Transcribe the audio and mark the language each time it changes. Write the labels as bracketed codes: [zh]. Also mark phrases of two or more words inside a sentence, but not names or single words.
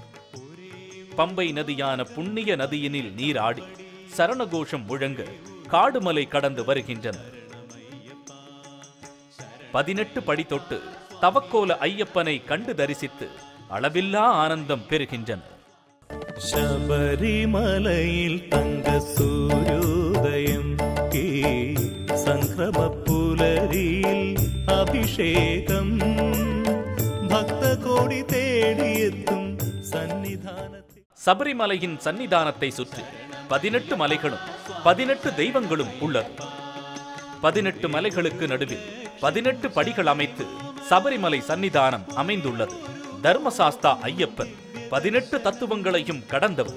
[ta] பம்பை நதியான புண்ணிய நதியினில் நீராடி சரணகோஷம் முழங்க காடுமலை கடந்து வருகின்றனர். 18 படி தொட்டு தவக்கோல ஐயப்பனை கண்டு தரிசித்து அளவில்லா ஆனந்தம் பெறுகின்றனர். [ml] ശബരിമലയിൽ തങ്ക സൂര്യോദയം, സംക്രമ പുലരിയിൽ അഭിഷേകം, ഭക്തകോടി തേടിയെത്തും സന്നിധാനത്തിൽ. [ta] சபரிமலையின் சன்னிதானத்தை சுற்றி 18 மலைகளும் 18 தெய்வங்களும் உள்ளது. 18 மலைகளுக்கு நடுவில் 18 படிகள் அமைத்து சபரிமலை சன்னிதானம் அமைந்துள்ளது. தர்மசாஸ்தா ஐயப்பன் 18 தத்துவங்களையும் கடந்தவர்.